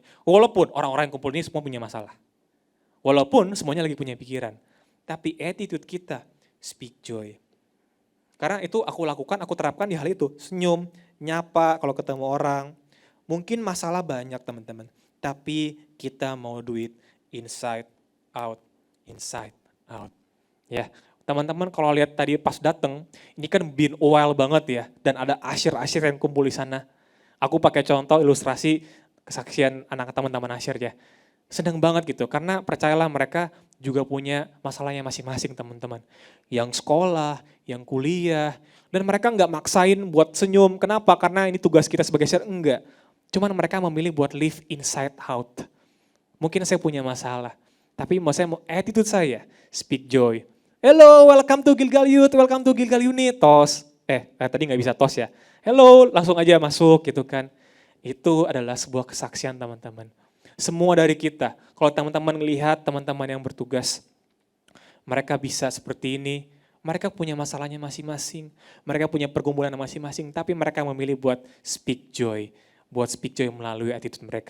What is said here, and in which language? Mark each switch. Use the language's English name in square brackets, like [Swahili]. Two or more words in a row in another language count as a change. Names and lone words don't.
[Indonesian] Walaupun orang-orang yang kumpul ini semua punya masalah. Walaupun semuanya lagi punya pikiran. Tapi attitude kita, [English] speak joy. [Indonesian] Karena itu aku lakukan, aku terapkan di hal itu. Senyum, nyapa kalau ketemu orang. Mungkin masalah banyak teman-teman. Tapi kita mau [English] do it inside out. Inside out. [Indonesian] Ya. Teman-teman kalau lihat tadi pas dateng, ini kan [English] been a while [Indonesian] banget ya, dan ada asyir-asyir yang kumpul di sana. Aku pakai contoh ilustrasi kesaksian anak teman-teman asyir ya. Senang banget gitu, karena percayalah mereka juga punya masalahnya masing-masing teman-teman. Yang sekolah, yang kuliah, dan mereka nggak maksain buat senyum. Kenapa? Karena ini tugas kita sebagai asyir, enggak. Cuman mereka memilih buat [English] live inside out. [Indonesian] Mungkin saya punya masalah, tapi attitude saya, [English] speak joy. Hello, welcome to Gilgal Youth, welcome to Gilgal Unit, tos. [Indonesian] Tadi nggak bisa tos ya. Hello, langsung aja masuk gitu kan. Itu adalah sebuah kesaksian teman-teman. Semua dari kita, kalau teman-teman melihat teman-teman yang bertugas, mereka bisa seperti ini, mereka punya masalahnya masing-masing, mereka punya pergumulan masing-masing, tapi mereka memilih buat [English] speak joy, [Indonesian] melalui attitude mereka.